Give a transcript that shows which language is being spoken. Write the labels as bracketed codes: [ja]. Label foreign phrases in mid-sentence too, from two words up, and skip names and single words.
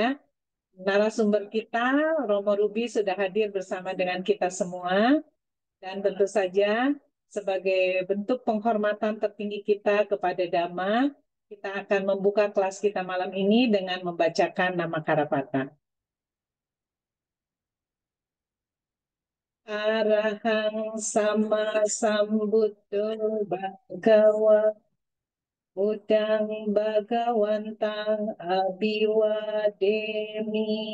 [id] Narasumber kita, Romo Ruby sudah hadir bersama dengan kita semua. Dan tentu saja sebagai bentuk penghormatan tertinggi kita kepada Dhamma, kita akan membuka kelas kita malam ini dengan membacakan nama Karapata. [pi] Arahang sama sambuddho bhagawa Budang Bhagawantang Abiwademi